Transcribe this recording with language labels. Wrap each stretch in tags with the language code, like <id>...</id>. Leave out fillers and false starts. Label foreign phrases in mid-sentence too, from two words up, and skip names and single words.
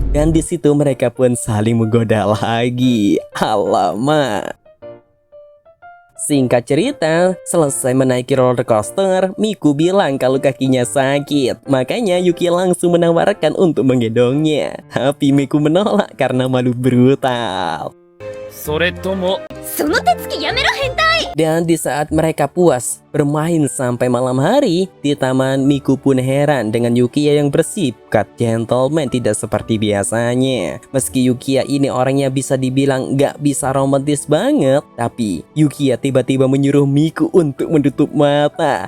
<id>Dan di situ mereka pun saling menggoda lagi. Alamak. Singkat cerita, selesai menaiki roller coaster, Miku bilang kalau kakinya sakit. Makanya Yuki langsung menawarkan untuk menggendongnya. Tapi Miku menolak karena malu brutal.</id> <ja>それともその手つきやめろ変態</ja> <id>Dan di saat mereka puas bermain sampai malam hari di taman, Miku pun heran dengan Yukiya yang bersikap gentleman tidak seperti biasanya. Meski Yukiya ini orangnya bisa dibilang gak bisa romantis banget, tapi Yukiya tiba-tiba menyuruh Miku untuk menutup mata.</id>